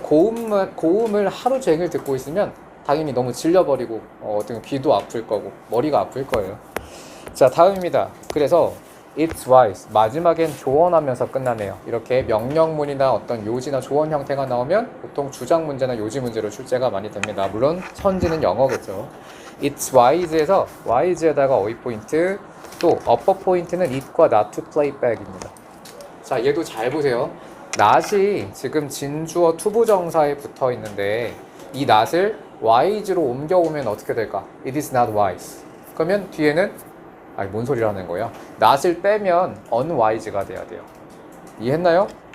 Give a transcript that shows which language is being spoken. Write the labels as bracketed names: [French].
[Korean] 고음을 하루 종일 듣고 있으면 당연히 너무 질려버리고 어떤 귀도 아플 거고 머리가 아플 거예요. 자, 다음입니다. 그래서 [English] it's wise [Korean] 마지막엔 조언하면서 끝나네요. 이렇게 명령문이나 어떤 요지나 조언 형태가 나오면 보통 주장 문제나 요지 문제로 출제가 많이 됩니다. 물론 선지는 영어겠죠. [English] it's wise [Korean] 에서 wise에다가 어휘 포인트, 또 upper 포인트는 it과 [English] not to play back [Korean] 입니다. 자, 얘도 잘 보세요. not이 지금 진주어 투부정사에 붙어 있는데 이 not을 wise로 옮겨오면 어떻게 될까? [English] It is not wise. [Korean] 그러면 뒤에는 아니 뭔 소리를 하는 거야? not을 빼면 unwise가 돼야 돼요. 이해했나요?